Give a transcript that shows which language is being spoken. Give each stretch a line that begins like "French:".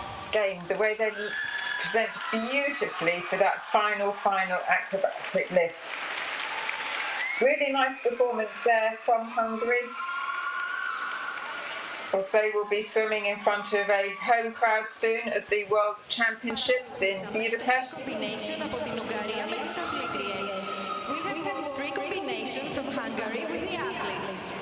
English: Again, the way they present beautifully for that final acrobatic lift. Really nice performance there from Hungary. Of course, they will be swimming in front of a home crowd soon at the World Championships in Budapest.
Greek: Combination από την Ουγγαρία με τις αθλήτριες.
English: We have those three combinations from Hungary with the athletes.